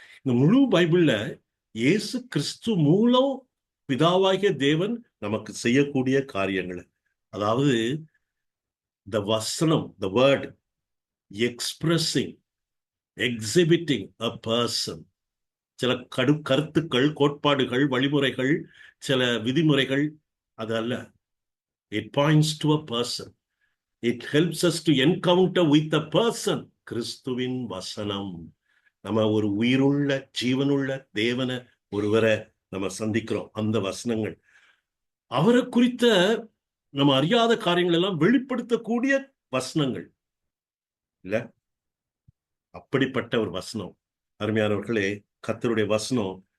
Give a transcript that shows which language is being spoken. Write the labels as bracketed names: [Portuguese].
[Tamil] இந்த முழு பைபிள்ல இயேசு கிறிஸ்து மூலம் பிதாவாகிய தேவன் நமக்கு செய்யக்கூடிய காரியங்களை, அதாவது the வசனம், [English] the word expressing, exhibiting a person. [Tamil] சில கருத்துக்கள், கோட்பாடுகள், வழிமுறைகள், சில விதிமுறைகள், அது அல்ல. [English] It points to a person. It helps us to encounter with a person. [Tamil] கிறிஸ்துவின் வசனம். நம்ம ஒரு உயிருள்ள ஜீவனுள்ள தேவனை ஒருவரை நம்ம சந்திக்கிறோம். அந்த வசனங்கள் அவரை குறித்த நம்ம அறியாத காரியங்கள் எல்லாம் வெளிப்படுத்தக்கூடிய வசனங்கள் இல்ல, அப்படிப்பட்ட ஒரு வசனம். அருமையானவர்களே, கர்த்தருடைய வசனம்